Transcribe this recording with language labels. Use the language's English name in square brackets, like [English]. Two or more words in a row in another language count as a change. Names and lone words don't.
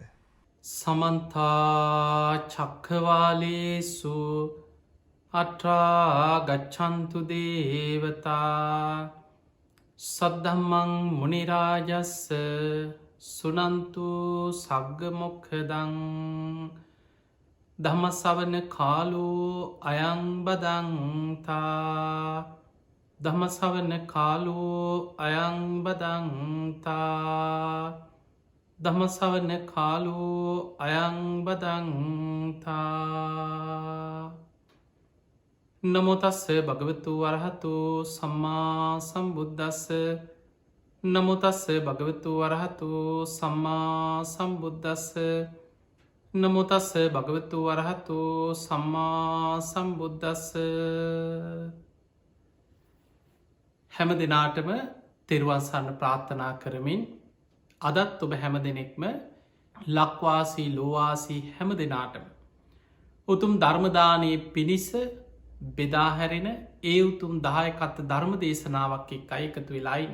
[Pali] සමන්ත චක්ඛවාලේසු අත්‍රා ගච්ඡන්තු දේවතා සද්ධම්මං මුනි රාජස්ස සුනන්තු සග්ග මොක්ඛදං ධම්ම ශ්‍රවණ කාලෝ අයං බදන්තා ධම්ම ශ්‍රවණ කාලෝ අයං බදන්තා ධම්ම ශ්‍රවණ කාලෝ අයං බදන්තා. නමෝ තස්ස භගවතු වරහතු සම්මා සම්බුද්දස්ස. නමෝ තස්ස භගවතු වරහතු සම්මා සම්බුද්දස්ස. නමෝ තස්ස භගවතු වරහතු සම්මා සම්බුද්දස්ස. [Sinhala] හැම දිනාටම තෙරුවන් සරණ ප්‍රාර්ථනා කරමින් අදත් ඔබ හැම දෙනෙක්ම ලක්වාසී ලෝවාසී හැම දෙනාටම උතුම් ධර්මදානයේ පිණිස බෙදාහැරෙන ඒ උතුම් දායකත්ව ධර්ම දේශනාවක් එක්ක එකතු වෙලායින්.